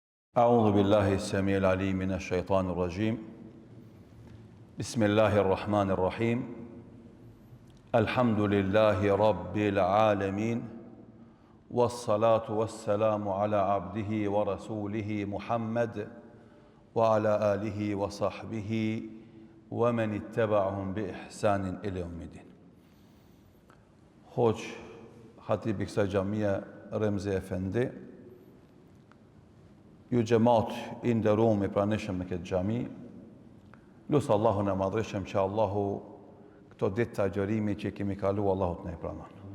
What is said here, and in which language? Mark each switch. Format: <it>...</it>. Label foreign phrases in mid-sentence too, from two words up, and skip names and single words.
<ar>أعوذ بالله السميع العليم من الشيطان الرجيم بسم الله الرحمن الرحيم الحمد لله رب العالمين والصلاة والسلام على عبده ورسوله محمد وعلى آله وصحبه ومن اتبعهم بإحسان إلى يوم الدين.</ar> <sq>Hoq Khatibi kësaj xhamie Remzi Efendi, ju gjemat i nderuar i pranishëm në këtë xhami, lusë Allahun e madhreshëm që Allahu këto ditë të agjërimi që i kemi kalu, Allahut në i pranon.</sq>